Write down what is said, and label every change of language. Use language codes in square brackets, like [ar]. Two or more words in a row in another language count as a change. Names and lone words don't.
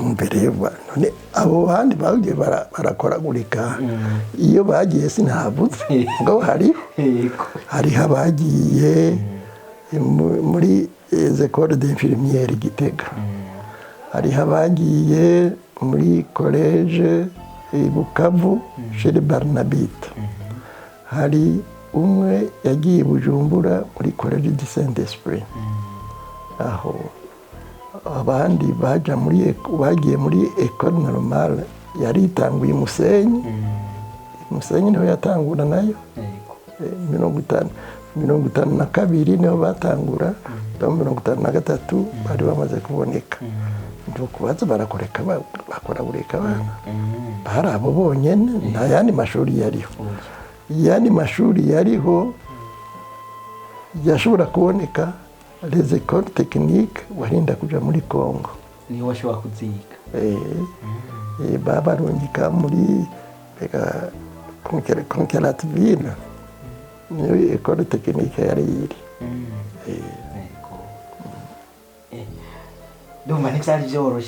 [rn] Mbere none abo bandi bagiye barakoragurika, iyo bagiye sinahabutse ngo hari abagiye muri École d'infirmière Gitega, hari abagiye muri collège Bukavu chez Barnabite, hari umwe yagiye Bujumbura muri collège du Saint-Esprit, aho abandi bagiye muri École normale yari itanguye Musenyi. Musenyi niho yatangura nayo 52 niho batangura, 53 bari bamaze kuboneka. Ndukubaza barakoreka bakoragurika abana bari abo bonyene, nta yandi mashuri yariho. Yani mashuri yariho yashobora kuboneka [fr] les écoles techniques [rn] warinda kuja muri Congo, niyo washobora kuziga. Babarungika muri Conqueratville, niyo [fr] école technique [rn] yari iri. Ndumva ntibyari byoroshe.